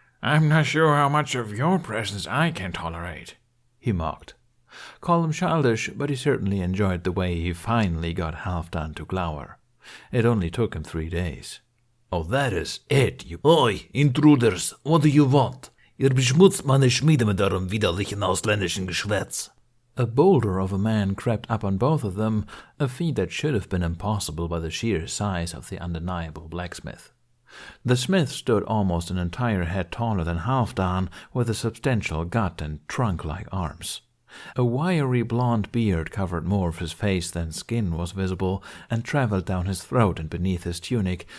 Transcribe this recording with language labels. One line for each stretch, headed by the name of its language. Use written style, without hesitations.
English: I'm not sure how much of your presence I can tolerate," he mocked. Call him childish, but he certainly enjoyed the way he finally got Halfdan to glower. It only took him 3 days. "Oh, that is it, you... Oi, Intruders, what do you want?
German: Ihr beschmutzt meine Schmiede mit eurem widerlichen ausländischen Geschwätz."
English: A boulder of a man crept up on both of them, a feat that should have been impossible by the sheer size of the undeniable blacksmith. The smith stood almost an entire head taller than Halfdan, with a substantial gut and trunk-like arms. A wiry blond beard covered more of his face than skin was visible, and traveled down his throat and beneath his tunic.